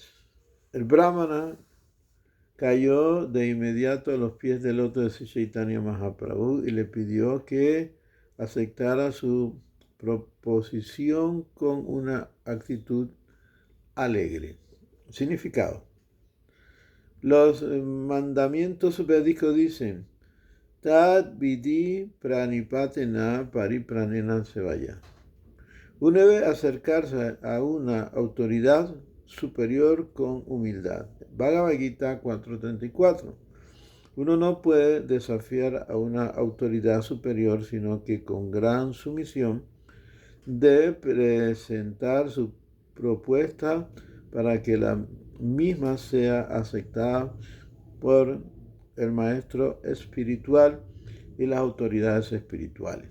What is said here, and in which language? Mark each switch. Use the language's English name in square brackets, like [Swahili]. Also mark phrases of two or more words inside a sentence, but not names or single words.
[Spanish] El brahmana cayó de inmediato a los pies del loto de Sri Chaitanya Mahaprabhu y le pidió que aceptara su proposición con una actitud alegre. Significado. Los mandamientos védicos dicen, [Sanskrit] Tad vidhi pranipatena paripranena sevaya. [Spanish] Uno debe acercarse a una autoridad superior con humildad. Bhagavad Gita 4.34. Uno no puede desafiar a una autoridad superior, sino que con gran sumisión debe presentar su propuesta para que la misma sea aceptada por el maestro espiritual y las autoridades espirituales.